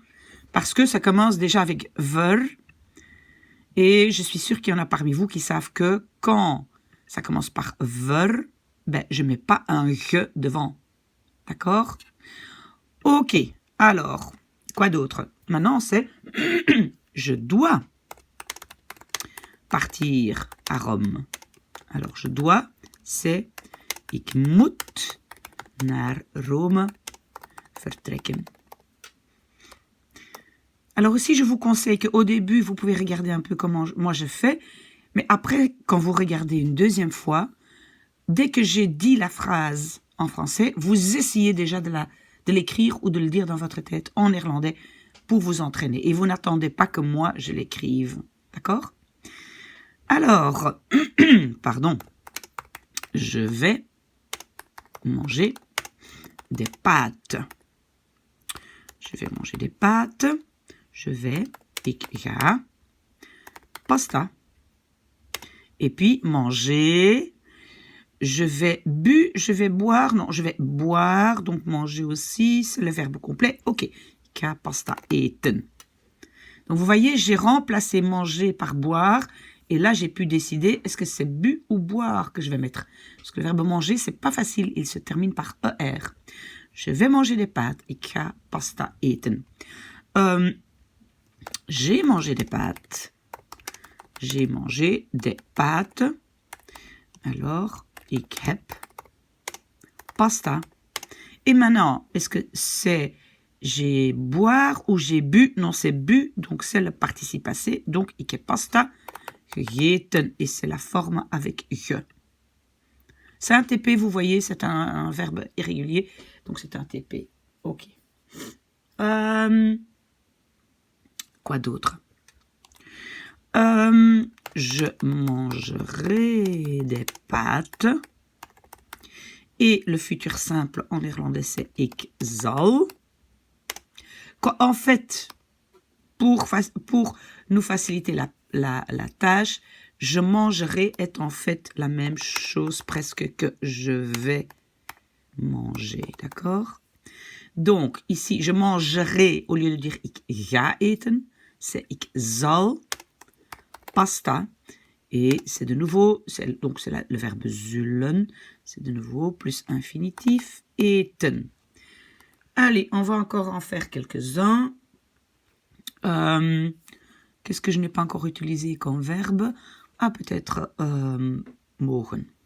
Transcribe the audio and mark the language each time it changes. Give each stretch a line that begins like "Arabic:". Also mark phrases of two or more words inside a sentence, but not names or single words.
French: Parce que ça commence déjà avec « ver ». Et je suis sûre qu'il y en a parmi vous qui savent que quand ça commence par « ver », ben, je ne mets pas un « je » devant. D'accord? Ok. Alors, quoi d'autre? Maintenant, c'est « je dois » partir à Rome. Alors, je dois, c'est
Dutch: ik moet naar Rome vertrekken.
French: Alors aussi, je vous conseille qu'au début, vous pouvez regarder un peu comment moi je fais, mais après, quand vous regardez une deuxième fois, dès que j'ai dit la phrase en français, vous essayez déjà de l'écrire ou de le dire dans votre tête en néerlandais pour vous entraîner. Et vous n'attendez pas que moi, je l'écrive. D'accord? Alors, pardon, je vais manger des pâtes. Je vais manger des pâtes. Je vais,
Dutch: ik ga, pasta.
French: Et puis, manger. Je vais boire. Non, je vais boire, donc manger aussi, c'est le verbe complet.
Dutch: Ok, ik ga pasta eten.
French: Donc, vous voyez, j'ai remplacé manger par boire. Et là, j'ai pu décider, est-ce que c'est bu ou boire que je vais mettre? Parce que le verbe manger, c'est pas facile. Il se termine par ER. Je vais manger des pâtes.
Dutch: Ik ga pasta eten.
French: J'ai mangé des pâtes. J'ai mangé des pâtes. Alors,
Dutch: ik heb pasta.
French: Et maintenant, est-ce que c'est j'ai boire ou j'ai bu? Non, c'est bu, donc c'est le participe passé. Donc,
Dutch: ik heb pasta gegeten,
French: et c'est la forme avec je. C'est un TP, vous voyez, c'est un verbe irrégulier, donc c'est un TP. Ok. Quoi d'autre? Je mangerai des pâtes. Et le futur simple en néerlandais, c'est
Dutch: ik zal.
French: En fait, pour nous faciliter la tâche, je mangerai est en fait la même chose presque que je vais manger, d'accord? Donc, ici, je mangerai, au lieu de dire
Dutch: ik ga eten,
French: c'est
Dutch: ik zal pasta.
French: Et c'est de nouveau, donc c'est le verbe zullen, c'est de nouveau plus infinitif eten. Allez, on va encore en faire quelques-uns. Qu'est-ce que je n'ai pas encore utilisé comme verbe? Ah, peut-être mogen.